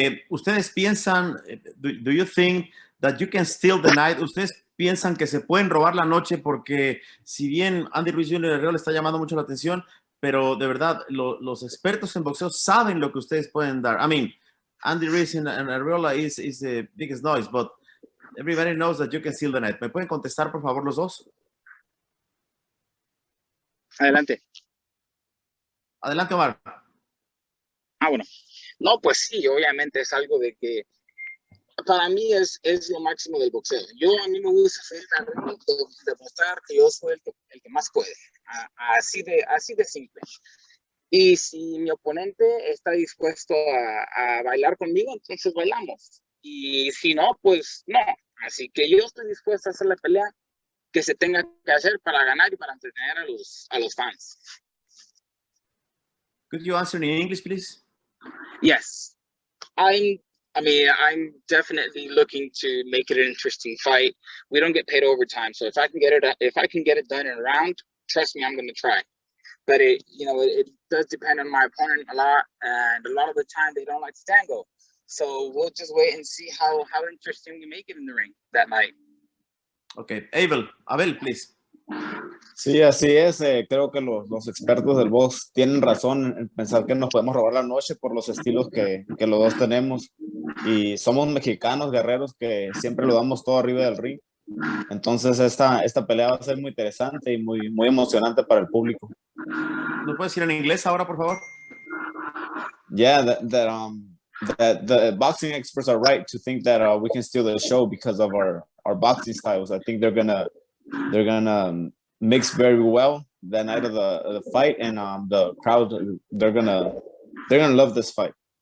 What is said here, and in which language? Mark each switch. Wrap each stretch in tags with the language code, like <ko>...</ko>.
<es>Ustedes piensan,</es> <en>do you think that you can steal the night?</en> <es>Ustedes piensan que se pueden robar la noche, porque si bien Andy Ruiz Jr. de Arreola está llamando mucho la atención, pero de verdad los expertos en boxeo saben lo que ustedes pueden dar.</es> <en>I mean, Andy Ruiz and Arreola is the biggest noise, but everybody knows that you can steal the night.</en> <es>¿Me pueden contestar, por favor, los dos? Adelante. Adelante, Omar. Bueno. No, pues sí, obviamente es algo de que para mí es lo máximo del boxeo. A mí me gusta hacer la ring, demostrar que yo soy el que más puede. Así de simple. Y si mi oponente está dispuesto a bailar conmigo, entonces bailamos. Y si no, pues no. Así que yo estoy dispuesto a hacer la pelea que se tenga que hacer para ganar y para entretener a los fans.</es> <en>Could you answer in English, please? Yes. I'm I mean, I'm definitely looking to make it an interesting fight. We don't get paid overtime, so if I can get it done in a round, trust me, I'm going to try. But it does depend on my opponent a lot, and a lot of the time they don't like Tango. So we'll just wait and see how interesting we make it in the ring that night. Okay, Abel, please.</en> <es>Sí, así es. Creo que los expertos del box tienen razón en pensar que nos podemos robar la noche por los estilos que los dos tenemos. Y somos mexicanos, guerreros, que siempre lo damos todo arriba del ring. Entonces esta pelea va a ser muy interesante y muy emocionante para el público. ¿Lo puedes decir en inglés ahora, por favor?</es> <en>Yeah, that the boxing experts are right to think that we can steal the show because of our boxing styles. I think they're gonna mix very well that night of the fight, and the crowd they're gonna love this fight.</en>